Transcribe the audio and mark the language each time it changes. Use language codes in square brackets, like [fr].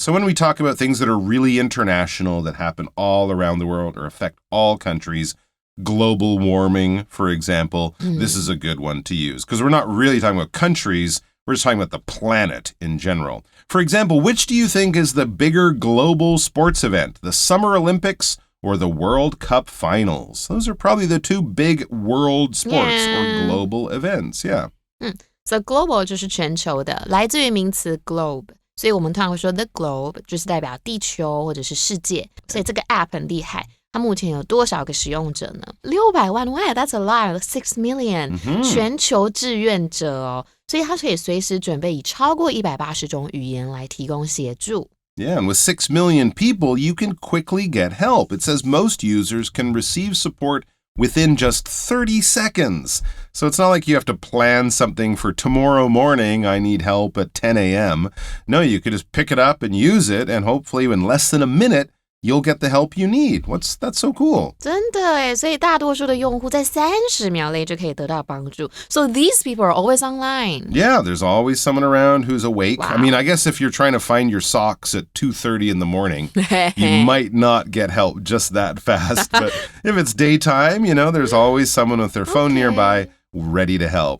[en] So when we talk about things that are really international, that happen all around the world or affect all countries, global warming, for example, this is a good one to use because we're not really talking about countries. We're just talking about the planet in general. For example, which do you think is the bigger global sports event, the Summer Olympics or the World Cup Finals? Those are probably the two big world sports or global events. Yeah. [zh] So global 就是全球的，来自于名词 globe， 所以我们通常会说 [en] the globe [zh] 就是代表地球或者是世界。所以这个 app 很厉害。它目前有多少个使用者呢？600万 ， [en] Wow, that's a lot, 6 million， [zh] 全球志愿者哦，所以它可以随时准备以超过180种语言来提供协助。 [en] Yeah, and with 6 million people, you can quickly get help. It says most users can receive support within just 30 seconds. So it's not like you have to plan something for tomorrow morning, I need help at 10 a.m. No, you could just pick it up and use it, and hopefully in less than a minute, you'll get the help you need. That's so cool. [zh] 真的耶，所以大多数的用户在30秒内就可以得到帮助。 [en] So these people are always online. Yeah, there's always someone around who's awake. Wow. I mean, I guess if you're trying to find your socks at 2:30 in the morning, you might not get help just that fast. But if it's daytime, there's always someone with their phone nearby ready to help.